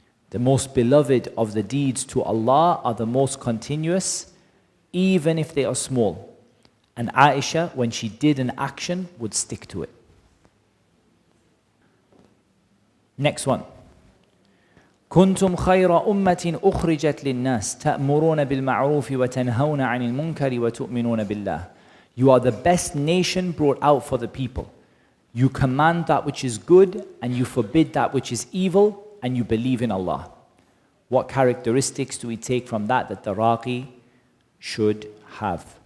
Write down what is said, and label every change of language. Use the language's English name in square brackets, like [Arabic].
[English] The most beloved of the deeds to Allah are the most continuous, even if they are small. And Aisha, when she did an action, would stick to it. Next one. [Arabic] كنتم خير أمة أخرجت للناس تأمرون بالمعروف وتنهون عن المنكر وتؤمنون بالله. [English] You are the best nation brought out for the people. You command that which is good and you forbid that which is evil and you believe in Allah. What characteristics do we take from that the Raqi should have?